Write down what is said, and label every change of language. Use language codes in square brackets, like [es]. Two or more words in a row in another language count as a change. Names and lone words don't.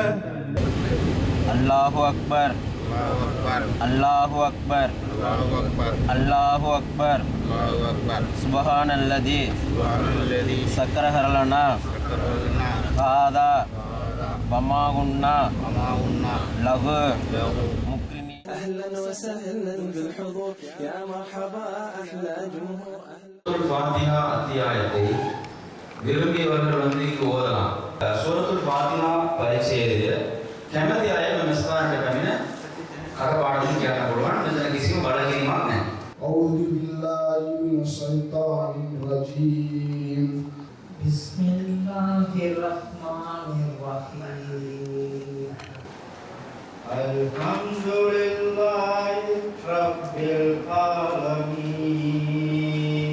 [ar] الله أكبر الله أكبر الله أكبر سبحان الذي سكره لنا هذا وما كنا له مقرنين. أهلا وسهلا بالحضور يا مرحبا أحلى جمهور. [ta] ஃபாத்திஹா அத்தியாயத்தை விரும்பியவர்கள் வந்து இங்கு ஓதலாம். சூரத்துல் ஃபாத்திஹா பரீட்சை எழுதிய [si] කැමති අය මෙස්පාරට කමින කරපාඩම් කියන්න පුළුවන්. මෙතන කිසිම බලකිරීමක් නැහැ. [ar] أعوذ بالله من الشيطان الرجيم. بسم الله الرحمن الرحيم. الحمد لله رب العالمين